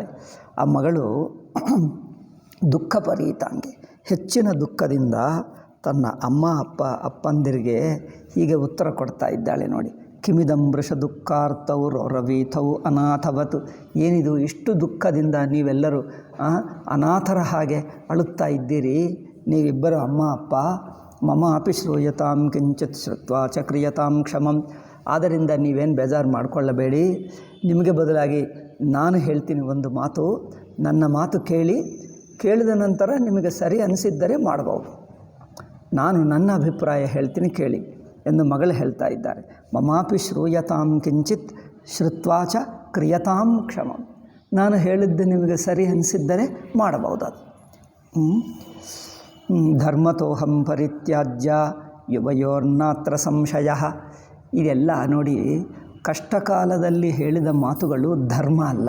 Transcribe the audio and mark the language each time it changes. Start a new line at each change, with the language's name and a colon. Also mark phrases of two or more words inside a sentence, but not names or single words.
Kannada: ಆ ಮಗಳು ದುಃಖಪರೀತಾಂಗಿ, ಹೆಚ್ಚಿನ ದುಃಖದಿಂದ ತನ್ನ ಅಪ್ಪಂದಿರಿಗೆ ಹೀಗೆ ಉತ್ತರ ಕೊಡ್ತಾ ಇದ್ದಾಳೆ ನೋಡಿ.
Sanskrit: ಕಿಮಿದಂ ವೃಷ ದುಃಖಾರ್ಥವು ರವೀಥವು ಅನಾಥವತು.
Kannada: ಏನಿದು, ಇಷ್ಟು ದುಃಖದಿಂದ ನೀವೆಲ್ಲರೂ ಅನಾಥರ ಹಾಗೆ ಅಳುತ್ತಾ ಇದ್ದೀರಿ, ನೀವಿಬ್ಬರು ಅಪ್ಪ.
Sanskrit: ಮಮ ಅಪಿ ಶ್ರೂಯತಾಂ ಕಿಂಚಿತ್ ಶ್ರುತ್ವಾ ಚ ಕ್ರಿಯತಾಂ ಕ್ಷಮಂ.
Kannada: ಆದ್ದರಿಂದ ನೀವೇನು ಬೇಜಾರು ಮಾಡಿಕೊಳ್ಳಬೇಡಿ, ನಿಮಗೆ ಬದಲಾಗಿ ನಾನು ಹೇಳ್ತೀನಿ ಒಂದು ಮಾತು, ನನ್ನ ಮಾತು ಕೇಳಿದ ನಂತರ ನಿಮಗೆ ಸರಿ ಅನಿಸಿದ್ದರೆ ಮಾಡಬಹುದು. ನಾನು ನನ್ನ ಅಭಿಪ್ರಾಯ ಹೇಳ್ತೀನಿ ಕೇಳಿ ಎಂದು ಮಗಳು ಹೇಳ್ತಾ ಇದ್ದಾರೆ.
Sanskrit: ಮಮಾಪಿ ಶ್ರೂಯತಾಂ ಕಿಂಚಿತ್ ಶ್ರುತ್ವಾ ಚ ಕ್ರಿಯತಾಂ ಕ್ಷಮಂ.
Kannada: ನಾನು ಹೇಳಿದ್ದು ನಿಮಗೆ ಸರಿ ಅನಿಸಿದ್ದರೆ ಮಾಡಬಹುದು.
Sanskrit: ಅದು ಧರ್ಮತೋಹಂ ಪರಿತ್ಯಾಜ್ಯ ಯುವಯೋರ್ನಾತ್ರ ಸಂಶಯ.
Kannada: ಇದೆಲ್ಲ ನೋಡಿ, ಕಷ್ಟಕಾಲದಲ್ಲಿ ಹೇಳಿದ ಮಾತುಗಳು ಧರ್ಮ ಅಲ್ಲ.